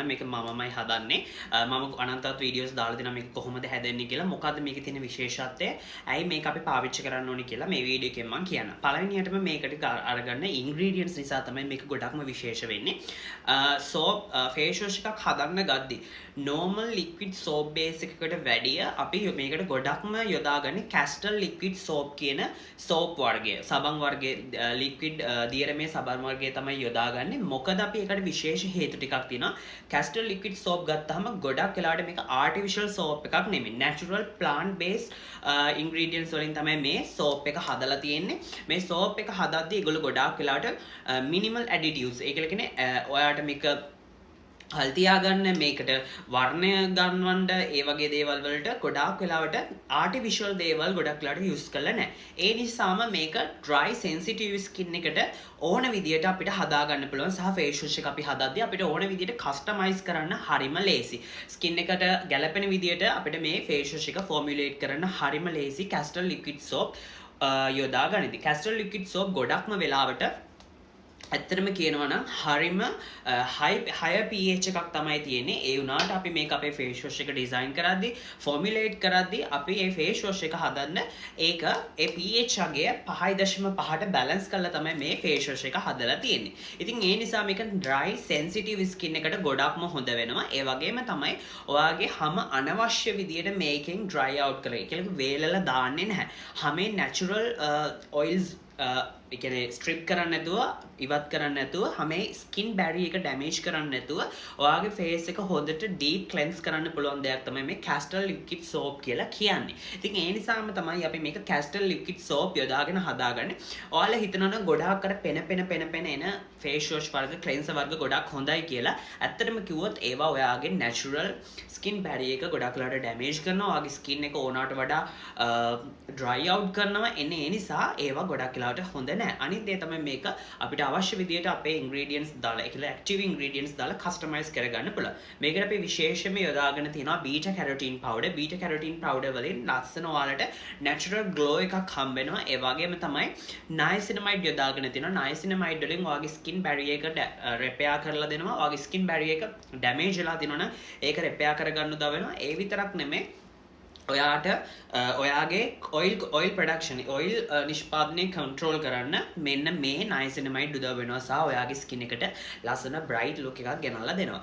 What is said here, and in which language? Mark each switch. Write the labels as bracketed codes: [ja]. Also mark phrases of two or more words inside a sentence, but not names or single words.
[si] මේක මමමයි හදන්නේ. මම අනන්තවත් වීඩියෝස් දාලා දෙනවා මේක කොහොමද හැදෙන්නේ කියලා. මොකද්ද මේකේ තියෙන විශේෂත්වය? ඇයි මේක අපි පාවිච්චි කරන්න ඕනේ කියලා මේ වීඩියෝ එකෙන් මම කියන්නම්. පළවෙනියටම මේකට අරගන්න ඉන්ග්‍රීඩියන්ට්ස් නිසා තමයි මේක ගොඩක්ම විශේෂ වෙන්නේ. [en] soap face wash [si] එකක් හදන්න ගද්දි [en] normal liquid soap base [si] එකකට වැඩිය අපි මේකට ගොඩක්ම යොදාගන්නේ [en] Castle liquid soap [si] කියන soap වර්ගය. සබන් වර්ගයේ liquid දියරමේ සබන් වර්ගය තමයි යොදාගන්නේ. මොකද අපි ඒකට විශේෂ හේතු ටිකක් තියෙනවා. [en] Castle liquid soap [si] ගත්තාම ගොඩක් වෙලාවට මේක [en] artificial soap [si] එකක් නෙමෙයි. [en] natural plant based ingredients [si] වලින් තමයි මේ soap එක හදලා තියෙන්නේ. මේ soap එක හදද්දී ඒගොල්ලෝ ගොඩක් වෙලාවට [en] minimal additives [si] ඒ කියන්නේ ඔයාට මේක හල් තියාගන්න මේකට වර්ණය ගන්නවන්න ඒ වගේ දේවල් වලට ගොඩාක් වෙලාවට ආටිෆිෂල් දේවල් ගොඩක් වෙලාවට යූස් කරලා නැහැ. ඒ නිසාම මේක [en] dry sensitive skin [si] එකට ඕන විදියට අපිට හදා ගන්න පුළුවන් සහ [en] face wash [si] එක අපි හදද්දී අපිට ඕන විදියට customize කරන්න හරිම ලේසි. skin එකට ගැළපෙන විදියට අපිට මේ [en] face wash [si] එක formulate කරන්න හරිම ලේසි. [en] Castle liquid soap [si] යොදා ගනිද්දී. [en] Castle liquid soap [si] ගොඩක්ම වෙලාවට ඇත්තටම කියනවා නම් හරිම [en] higher pH [si] එකක් තමයි තියෙන්නේ. ඒ වුණාට අපි මේක අපේ [en] face wash [si] එක design කරද්දී formulate කරද්දී අපි මේ [en] face wash [si] එක හදන්න ඒක ඒ pH අගය 5.5ට balance කරලා තමයි මේ face wash එක හදලා තියෙන්නේ. ඉතින් ඒ නිසා මේක [en] dry sensitive skin [si] එකට ගොඩක්ම හොඳ වෙනවා. ඒ වගේම තමයි ඔයාගේ හැම අනවශ්‍ය විදියට මේකෙන් [en] dry out [si] කරේ. ඒ කියන්නේ වේලලා දාන්නේ නැහැ. හැමේ [en] natural oils [si] එකනේ ස්ට්‍රිප් කරන්න නැතුව ඉවත් කරන්න නැතුව හැමේ [en] skin barrier [si] එක ඩැමේජ් කරන්න නැතුව ඔයාගේ ෆේස් එක හොඳට [en] deep cleanse [si] කරන්න පුළුවන් දෙයක් තමයි මේ [en] Castle liquid soap [si] කියලා කියන්නේ. ඉතින් ඒ නිසාම තමයි අපි මේක [en] Castle liquid soap [si] යොදාගෙන හදාගන්නේ. ඔයාලා හිතනවා නම් ගොඩාක් අර පෙන එන [en] face wash [si] වර්ග cleanser වර්ග ගොඩක් හොඳයි කියලා. ඇත්තටම කිව්වොත් ඒවා ඔයාගේ [en] natural skin barrier [si] එක ගොඩක් වෙලාට ඩැමේජ් කරනවා. ඔයාගේ ස්කින් එක ඕනකට වඩා [en] dry out [si] කරනවා. එන්නේ ඒ නිසා ඒවා ගොඩක් වෙලාවට හොඳ නැහැ. අනිත් දේ තමයි මේක අපිට අවශ්‍ය විදියට අපේ ingredients දාලා ඒ කියන්නේ [en] active ingredients [si] දාලා customize කරගන්න පුළුවන්. මේකට අපි විශේෂයෙන්ම යොදාගෙන තියෙනවා [en] beta carotene powder. beta carotene powder [si] වලින් ලස්සන ඔයාලට [en] natural glow [si] එකක් හම්බ වෙනවා. ඒ වගේම තමයි niacinamide යොදාගෙන තියෙනවා. niacinamide වලින් ඔයාගේ [en] skin barrier [si] එක repair කරලා දෙනවා. ඔයාගේ [en] skin barrier [si] එක damage වෙලා තියෙනවා නම් ඒක repair කරගන්න උදව් වෙනවා. ඒ විතරක් නෙමෙයි ඔයාට ඔයාගේ [en] oil production [si] ඔයිල් නිෂ්පාදනය කන්ට්‍රෝල් කරන්න මෙන්න මේ niacinamide උදව් වෙනවා සහ ඔයාගේ ස්කින් එකට ලස්සන [en] bright look [si] එකක් ගෙනල්ලා දෙනවා.